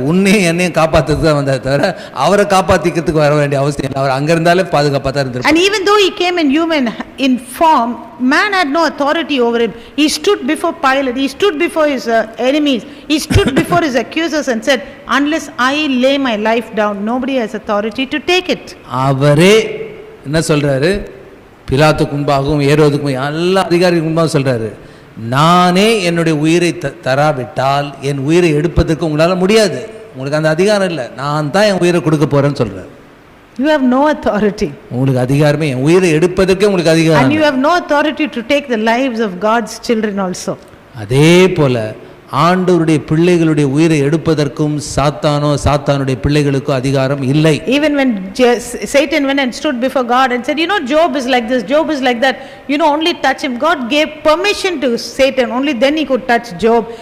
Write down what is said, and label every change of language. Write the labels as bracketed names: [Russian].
[Tamil] உன்னையும் என்னையும் காப்பாத்துறதுக்கு தான் வந்தார், தவிர அவரை காப்பாத்திக்கிறதுக்கு வர வேண்டிய அவசியம் இல்லை. அவர் அங்க இருந்தாலே பாதுகாப்பா தான் இருந்திருப்பார். [English] And even though he came in human in form, man had no authority over him. He stood before Pilate, he stood before his enemies, he stood before his accusers and said, unless I lay my life down, nobody has authority to take it. [Tamil] அவரே என்ன சொல்றாரு? பிலாத்துக்கு முன்பாகவும் ஏரோதுக்கும் எல்லா அதிகாரிகளுக்கு முன்பாகவும் சொல்றாரு, நானே என்னுடைய உயிரை தராவிட்டால் என் உயிரை எடுப்பதற்கு உங்களால் முடியாது, உங்களுக்கு அந்த அதிகாரம் இல்லை, நான் தான் என் உயிரை கொடுக்க போறேன்னு சொல்றாரு. [English] You have no authority. [Tamil] உங்களுக்கு அதிகாரமே, என் உயிரை எடுப்பதற்கே உங்களுக்கு அதிகாரம். [English] And you have no authority to take the lives of God's children also. [Tamil] அதே போல ஆண்டவருடைய பிள்ளைகளுடைய உயிரை எடுப்பதற்கும் சாத்தானுடைய பிள்ளைகளுக்கு அதிகாரம் இல்லை. [English] Even when Satan went and stood before God and said, Job is like this, Job is like that, only touch him. God gave permission to Satan, only then he could touch Job.